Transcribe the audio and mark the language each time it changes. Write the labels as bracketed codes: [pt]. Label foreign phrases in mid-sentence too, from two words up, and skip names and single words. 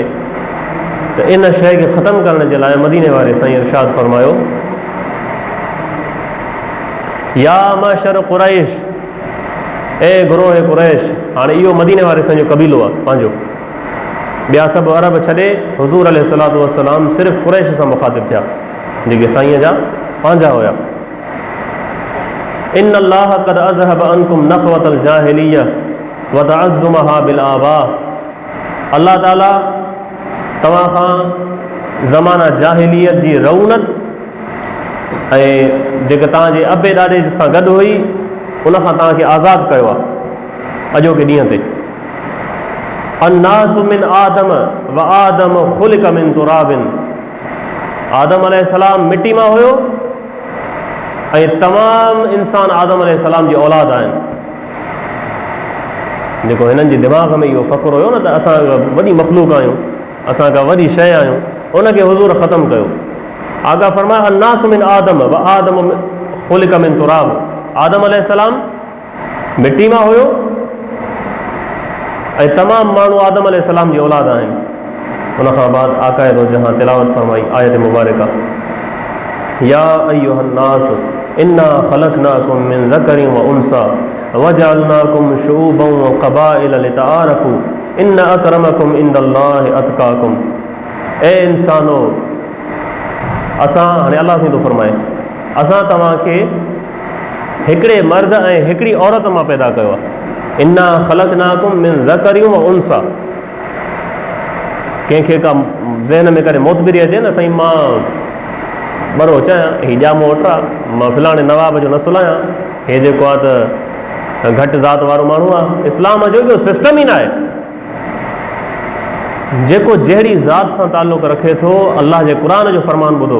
[sd] त इन शइ खे ख़तमु करण जे लाइ मदीने वारे साईं इरशाद फरमायो, [ar] يا معشر قريش, [sd] ए गुरोह कुरैश। हाणे इहो मदीने वारे साईं जो कबीलो आहे पंहिंजो, ॿिया सभु अरब छॾे हुज़ूर [ar] عليه الصلاة والسلام [sd] सिर्फ़ु कुरैश सां मुखातिब थिया जेके साईं जा पंहिंजा हुया। [ar] إن الله قد أذهب عنكم نخوة الجاهلية وتعظمها بالآباء. [sd] अल्लाह ताला तव्हां खां ज़माना जाहिलियत जी रौनत ऐं जेका तव्हांजे अबे ॾाॾे सां गॾु हुई उन खां तव्हांखे आज़ादु कयो आहे अॼोके ॾींहं ते। [ar] الناس من آدم وآدم خلق من تراب. [sd] आदम अलैहिस्सलाम मिटी मां हुयो ऐं तमामु इंसान आदम अलैहिस्सलाम जी औलाद आहिनि। जेको हिननि जे दिमाग़ में इहो फ़ख़्रु हुयो न त असां वॾी मख़लूक आहियूं, असां का वॾी शइ आहियूं, उनखे हुज़ूर ख़तमु कयो। आगा फरमाया [ar] الناس من آدم وآدم خلق من تراب. [sd] आदम अलैहिस्सलाम मिटी मां हुयो ऐं तमामु माण्हू आदम अलैहिस्सलाम जी औलाद आहिनि। उन खां बाद आक़ाए दो जहां तिलावत फरमाई आयत मुबारका, [ar] يا أيها الناس إنا خلقناكم من ذكر وأنثى وجعلناكم شعوبا وقبائل لتعارفوا إن أكرمكم عند الله أتقاكم. [sd] ए इंसानो, असां हाणे अल्लाह साईं थो फरमाए, असां तव्हांखे हिकिड़े मर्द ऐं हिकिड़ी औरत मां पैदा कयो आहे। [ar] إنا خلقناكم من ذكر وأنثى. [sd] कंहिंखे का ज़हन में करे मोतबिरी अचे न, साईं मां बरो चाहियां, हीउ ॼामो वठा, मां फलाणे नवाब जो नसुल आहियां, हे जेको आहे त घटि ज़ात वारो माण्हू आहे। इस्लाम जो इहो सिस्टम ई न आहे। जेको जहिड़ी ज़ात सां ताल्लुक़ रखे थो, अल्लाह जे क़ुरान जो फ़रमान ॿुधो।